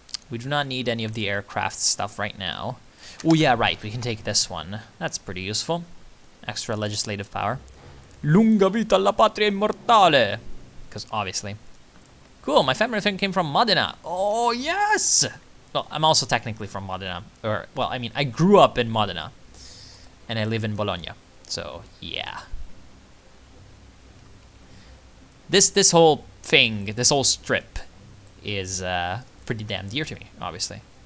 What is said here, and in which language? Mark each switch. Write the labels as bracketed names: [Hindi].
[English] We do not need any of the aircraft stuff right now. Oh yeah, right, we can take this one. That's pretty useful. Extra legislative power. [Italian] Lunga vita alla patria immortale! [English] Because obviously. Cool, my family came from Modena. Oh yes! Well, I'm also technically from Modena. Or, well, I mean, I grew up in Modena. And I live in Bologna. So, yeah. This whole thing, this whole strip is pretty damn dear to me, obviously.